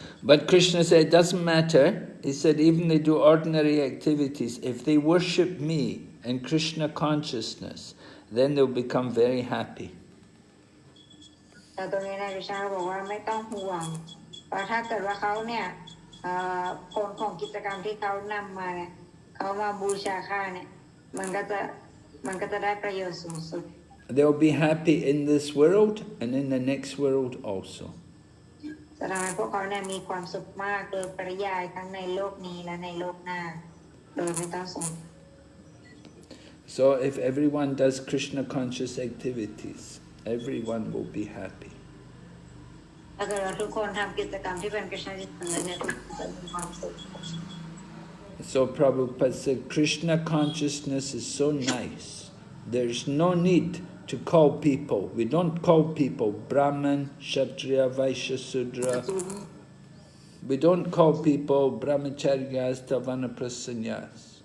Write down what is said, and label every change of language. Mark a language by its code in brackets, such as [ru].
[en] But Krishna said it doesn't matter. He said even they do ordinary activities. If they worship me in Krishna consciousness, then they'll become very happy. [th] แต่ตรงนี้นายวิชาบอกว่าไม่ต้องห่วงเพราะถ้าเกิดว่าเขาเนี่ยผลของกิจกรรมที่เขานำมาเนี่ยเขามาบูชาข้าเนี่ยมันก็จะได้ประโยชน์สูงสุด [en] They'll be happy in this world and in the next world also. [th] จะทำให้พวกเขาเนี่ยมีความสุขมากโดยปริยายทั้งในโลกนี้และในโลกหน้าโดยไม่ต้องสง [en] So if everyone does Krishna conscious activities, everyone will be happy. [th] ถ้าเกิดว่าทุกคนทำกิจกรรมที่เป็นกฤษณาจิตเนี่ยทุกคนจะมีความสุข [en] So Prabhupada said, Krishna consciousness is so nice. There's no need to call people. We don't call people Brahman, Kshatriya, Vaishya, Sudra. We don't call people Brahmacharyas, Vanaprasanyas.